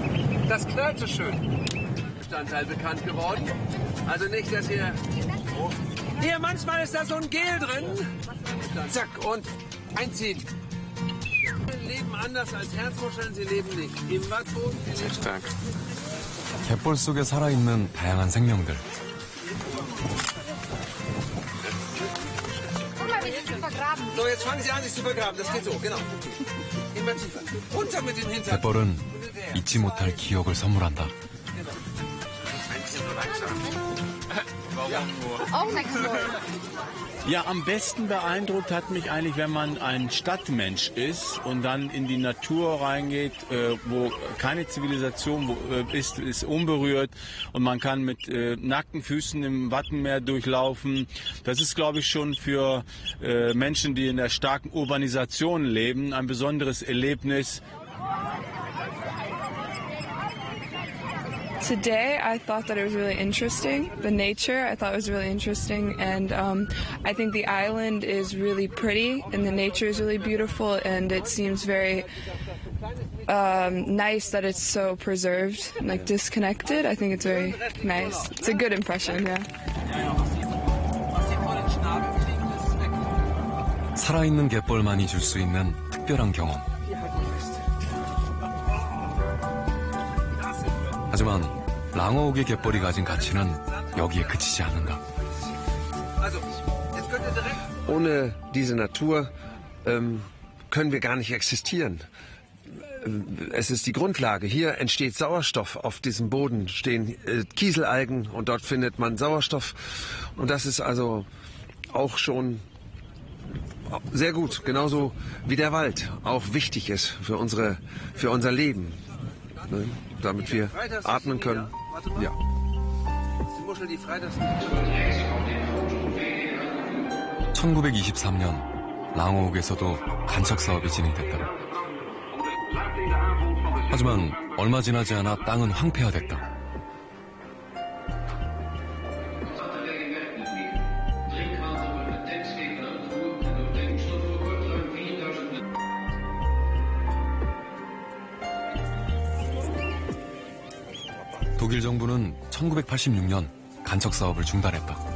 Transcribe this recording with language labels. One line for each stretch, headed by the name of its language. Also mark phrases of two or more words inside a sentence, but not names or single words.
German: Das knallt so schön. Bestandteil bekannt geworden. Also nicht, dass ihr... Hier, manchmal ist da so ein Gel drin. Zack, und einziehen. Sie leben anders als Herzmuscheln, sie leben nicht im Wattboden. stark.
Korean: 갯벌 속에 살아있는 다양한 생명들.
German: So, jetzt fangen Sie an, sich zu vergraben. Das geht so, genau. Immer tiefer. Runter mit den Hintern.
Korean: 갯벌은 잊지 못할 기억을 선물한다.
German: Ja, am besten beeindruckt hat mich eigentlich, wenn man ein Stadtmensch ist und dann in die Natur reingeht, wo keine Zivilisation ist unberührt und man kann mit nackten Füßen im Wattenmeer durchlaufen. Das ist, glaube ich, schon für Menschen, die in der starken Urbanisation leben, ein besonderes Erlebnis.
English: Today, I thought that it was really interesting. The nature, I thought was really interesting, and I think the island is really pretty, and the nature is really beautiful, and it seems very nice that it's so preserved, like disconnected. I think it's very nice. It's a good impression, yeah.
Korean: 살아있는 갯벌만이 줄 수 있는 특별한 경험. 하지만 랑어욱의 갯벌이 가진 가치는 여기에 그치지 않는다.
German: Ohne diese Natur können wir gar nicht existieren. Es ist die Grundlage. Hier entsteht Sauerstoff. Auf diesem Boden stehen Kieselalgen und dort findet man Sauerstoff. Und das ist also auch schon sehr gut, genauso wie der Wald auch wichtig ist für unser Leben. Ne? Damit wir atmen können. Ja.
Korean: 1923년 랑어욱에서도 간척 사업이 진행됐다. 하지만 얼마 지나지 않아 땅은 황폐화됐다. 독일 정부는 1986년 간척 사업을 중단했다.